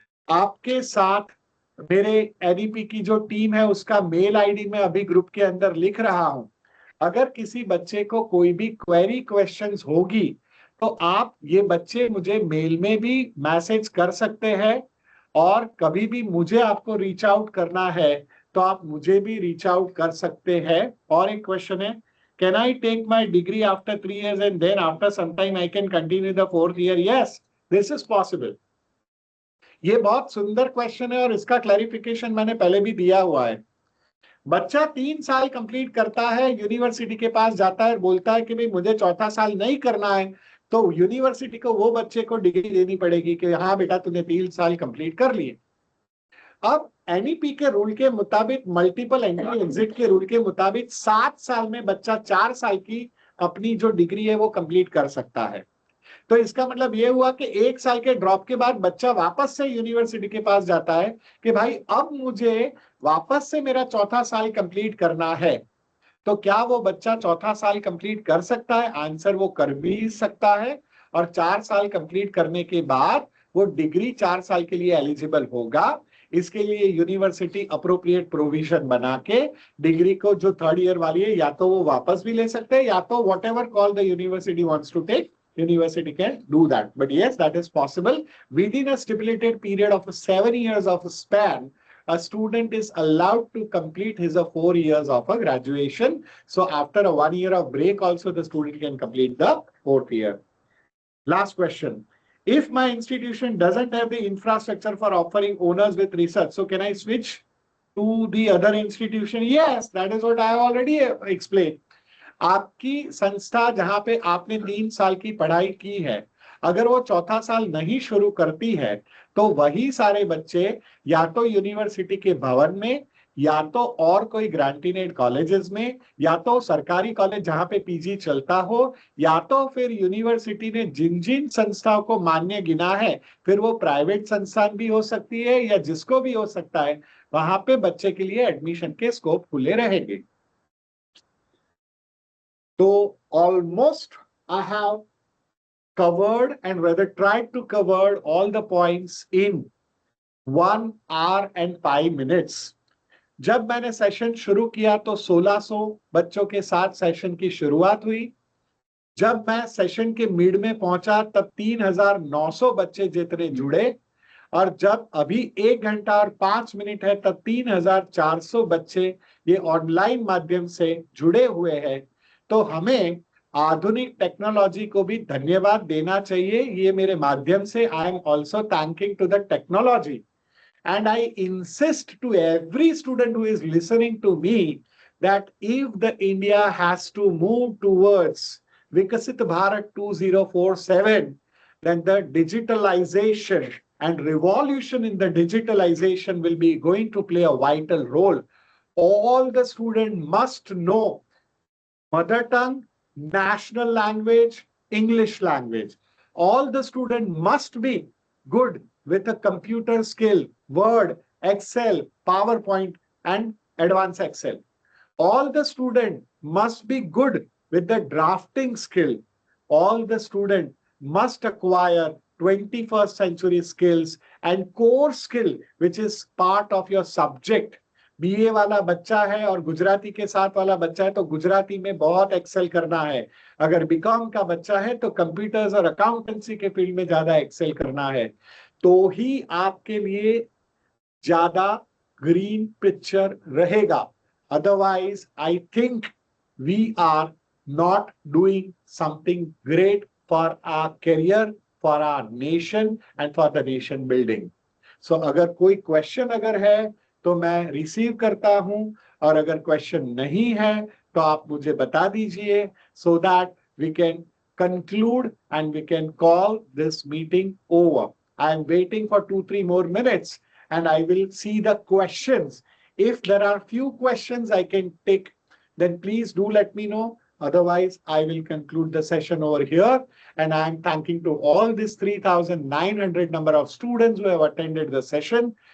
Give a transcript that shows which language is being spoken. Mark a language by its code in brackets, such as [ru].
[hi] आपके साथ मेरे एनईपी की जो टीम है उसका मेल आईडी मैं अभी ग्रुप के अंदर लिख रहा हूं. अगर किसी बच्चे को कोई भी क्वेरी क्वेश्चंस होगी तो आप ये बच्चे मुझे मेल में भी मैसेज कर सकते हैं और कभी भी मुझे आपको रीच आउट करना है तो आप मुझे भी रीच आउट कर सकते हैं. और एक क्वेश्चन है, [en] Can I take my degree after 3 years and then after some time I can continue the 4th year? Yes, this is possible. [hi] ये बहुत सुंदर क्वेश्चन है और इसका क्लैरिफिकेशन मैंने पहले भी दिया हुआ है. बच्चा 3 साल कंप्लीट करता है, यूनिवर्सिटी के पास जाता है, बोलता है कि भाई मुझे 4था साल नहीं करना है, तो यूनिवर्सिटी को वो बच्चे को डिग्री देनी पड़ेगी कि हाँ बेटा तूने 3 साल कंप्लीट कर लिए. अब एनईपी के रूल के मुताबिक, मल्टीपल एंट्री एग्जिट के रूल के मुताबिक 7 साल में बच्चा 4 साल की अपनी जो डिग्री है वो कंप्लीट कर सकता है. तो इसका मतलब ये हुआ कि 1 साल के ड्रॉप के बाद बच्चा वापस से यूनिवर्सिटी के पास जाता है कि भाई अब मुझे वापस से मेरा 4था साल कंप्लीट करना है. तो क्या वो बच्चा 4था साल कंप्लीट कर सकता है? आंसर, वो कर भी सकता है. और 4 साल कंप्लीट करने के बाद वो डिग्री 4 साल के लिए एलिजिबल होगा. इसके लिए यूनिवर्सिटी अप्रोप्रिएट प्रोविजन बना के डिग्री को जो 3rd ईयर वाली है या तो वो वापस भी ले सकते हैं या तो [en] Whatever call the university wants to take, university can do that. But yes, that is possible. Within a stipulated period of 7 years of a span, a student is allowed to complete his 4 years of a graduation. So after a 1 year of break also the student can complete the 4th year. Last question. If my institution doesn't have the infrastructure for offering owners with research, so can I switch to the other institution? Yes, that is what I have already explained. [hi] आपकी संस्था जहां पे आपने 3 साल की पढ़ाई की है, अगर वो 4था साल नहीं शुरू करती है तो वही सारे बच्चे या तो यूनिवर्सिटी के भवन में या तो और कोई ग्रांटिनेड कॉलेजेस में या तो सरकारी कॉलेज जहां पे पीजी चलता हो या तो फिर यूनिवर्सिटी ने जिन जिन संस्थाओं को मान्य गिना है, फिर वो प्राइवेट संस्थान भी हो सकती है या जिसको भी हो सकता है, वहां पे बच्चे के लिए एडमिशन के स्कोप खुले रहेंगे. [en] So almost I have covered and rather tried to cover all the points in 1 hour and 5 minutes. [hi] जब मैंने सेशन शुरू किया तो 1600 बच्चों के साथ सेशन की शुरुआत हुई. जब मैं सेशन के मिड में पहुंचा तब 3900 बच्चे जितने जुड़े और जब अभी 1 घंटा और 5 मिनट है तब 3400 बच्चे ये ऑनलाइन माध्यम से जुड़े हुए हैं. तो हमें आधुनिक टेक्नोलॉजी को भी धन्यवाद देना चाहिए. ये मेरे माध्यम से [en] I am also thanking to the technology and I insist to every student who is listening to me that if the India has to move towards विकसित Bharat 2047 then the digitalization and revolution in the digitalization will be going to play a vital role. all the student must know mother tongue, national language, English language. All the student must be good with a computer skill, Word, Excel, PowerPoint, and Advanced Excel. All the student must be good with the drafting skill. All the student must acquire 21st century skills and core skill, which is part of your subject. [hi] BA वाला बच्चा है और गुजराती के साथ वाला बच्चा है तो गुजराती में बहुत एक्सेल करना है। अगर बीकॉम का बच्चा है तो कंप्यूटर्स और अकाउंटेंसी के फील्ड में ज्यादा एक्सेल करना है, तो ही आपके लिए ज्यादा ग्रीन पिक्चर रहेगा। [en] Otherwise, I think we are not doing something great for our career, for our nation and for the nation building. [hi] So अगर कोई क्वेश्चन अगर है तो मैं रिसीव करता हूं, और अगर क्वेश्चन नहीं है तो आप मुझे बता दीजिए, [en] so that we can conclude and we can call this meeting over. I am waiting for 2-3 more minutes and I will see the questions. If there are few questions I can take, then please do let me know. Otherwise, I will conclude the session over here. And I am thanking to all these 3,900 number of students who have attended the session.